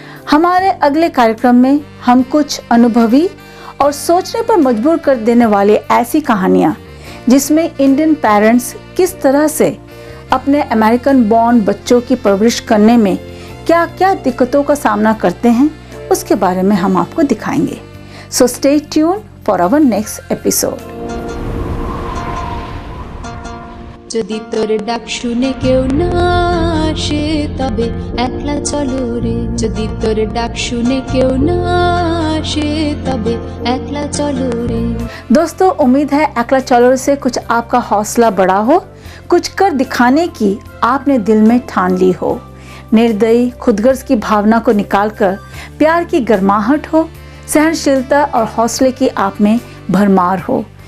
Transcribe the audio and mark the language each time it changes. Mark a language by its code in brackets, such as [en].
[hi] हमारे अगले कार्यक्रम में हम कुछ अनुभवी और सोचने पर मजबूर कर देने वाली ऐसी कहानियां जिसमें इंडियन पेरेंट्स किस तरह से अपने अमेरिकन बॉर्न बच्चों की परवरिश करने में क्या-क्या दिक्कतों का सामना करते हैं, उसके बारे में हम आपको दिखाएंगे। [en] So stay tuned for our next episode. [bn] যদি তোর ডাক শুনে কেউ না আসে তবে একলা চলো রে, যদি তোর ডাক শুনে কেউ না আসে তবে একলা চলো রে। [hi] दोस्तों, उम्मीद है एकला चलो से कुछ आपका हौसला बढ़ा हो, कुछ कर दिखाने की आपने दिल में ठान ली हो, निर्दयी खुदगर्ज की भावना को निकालकर प्यार की गर्माहट हो, सहनशीलता और हौसले की आप में भरमार हो।